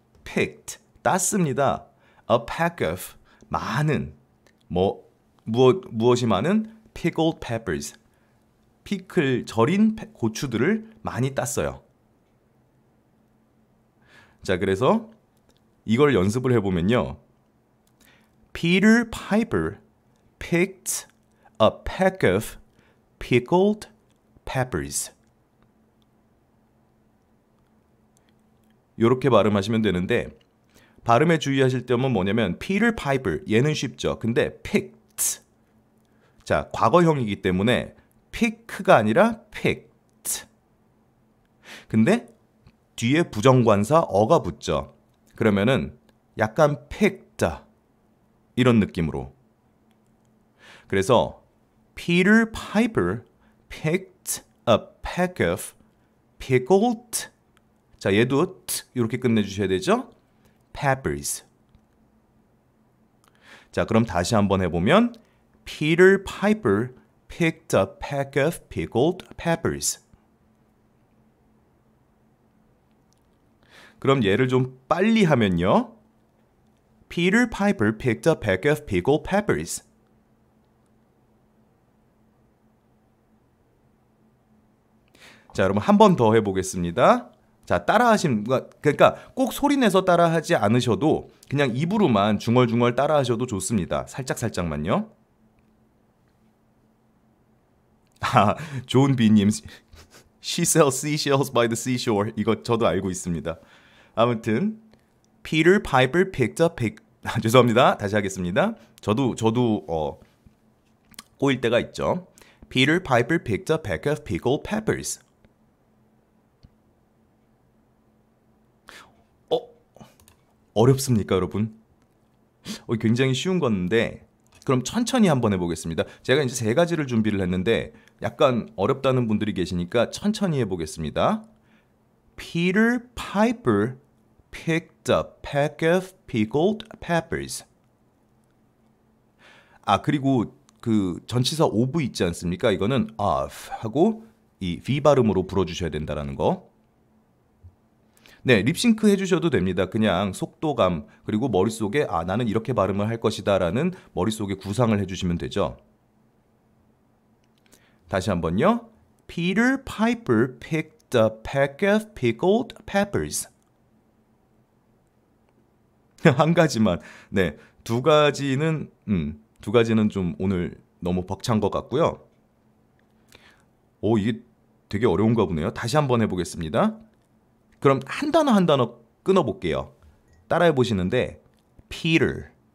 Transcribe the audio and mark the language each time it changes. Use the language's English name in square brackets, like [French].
[English] picked, [Korean] 땄습니다. [English] a pack of, [Korean] 많은, 무엇이 많은? [English] pickled peppers, [Korean] 절인 고추들을 많이 땄어요. 자, 그래서 이걸 연습을 해보면요. [English] Peter Piper picked a pack of pickled peppers. [Korean] 이렇게 발음하시면 되는데 발음에 주의하실 점은 뭐냐면 Peter Piper, 얘는 쉽죠. 근데 picked, 자, 과거형이기 때문에 pick가 아니라 picked. 근데 뒤에 부정관사 어가 붙죠. 그러면은 약간 picked 이런 느낌으로. 그래서 [English] Peter Piper picked a pack of pickled, [Korean] 자, 얘도 t 이렇게 끝내주셔야 되죠. [English] peppers. [Korean] 자, 그럼 다시 한번 해보면 [English] Peter Piper picked a pack of pickled peppers. [Korean] 그럼 얘를 좀 빨리 하면요. [English] Peter Piper picked a pack of pickled peppers. [Korean] 자, 여러분 한 번 더 해보겠습니다. 자, 그러니까 꼭 소리내서 따라하지 않으셔도 그냥 입으로만 중얼중얼 따라하셔도 좋습니다. 살짝만요. [English] 존 비님, She sells seashells by the seashore. [Korean] 이거 저도 알고 있습니다. 아무튼 [English] Peter Piper picked up [Korean] 죄송합니다. 다시 하겠습니다. 저도 꼬일 때가 있죠. [English] Peter Piper picked a pack of pickled peppers. [Korean] 어렵습니까, 여러분? 굉장히 쉬운 건데 그럼 천천히 한번 해보겠습니다. 제가 이제 3가지를 준비를 했는데 약간 어렵다는 분들이 계시니까 천천히 해보겠습니다. [English] Peter Piper picked a pack of pickled peppers. [Korean] 그리고 그 전치사 of 있지 않습니까? 이거는 of 하고 이 V 발음으로 불어주셔야 된다는 거. 네, 립싱크 해주셔도 됩니다. 그냥 속도감, 그리고 머릿속에 나는 이렇게 발음을 할 것이다 라는 머릿속에 구상을 해주시면 되죠. 다시 한번요. [English] Peter Piper picked a pack of pickled peppers. [Korean] 한 가지만. 네, 두 가지는 좀 오늘 너무 벅찬 것 같고요. 이게 되게 어려운가 보네요. 다시 한번 해보겠습니다. 그럼 한 단어 끊어볼게요. 따라해 보시는데 Peter.